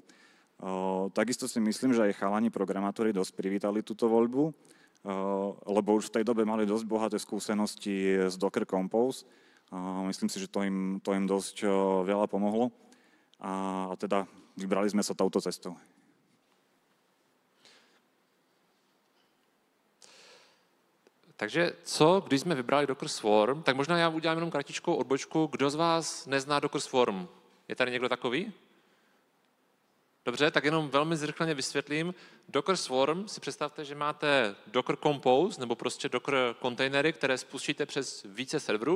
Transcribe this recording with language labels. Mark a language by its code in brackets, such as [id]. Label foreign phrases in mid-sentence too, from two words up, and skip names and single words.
[sk] Takisto si myslím, že aj chalani programátori dosť privítali túto voľbu, lebo už v tej dobe mali dosť bohaté skúsenosti z Docker Compose. Myslím si, že to im dosť veľa pomohlo a teda vybrali sme sa touto cestou. [cs] Takže co, když jsme vybrali Docker Swarm, tak možná já udělám jenom kratičkou odbočku. Kdo z vás nezná Docker Swarm? Je tady někdo takový? Dobře, tak jenom velmi zrychleně vysvětlím. Docker Swarm si představte, že máte Docker Compose, nebo prostě Docker kontejnery, které spustíte přes více serverů.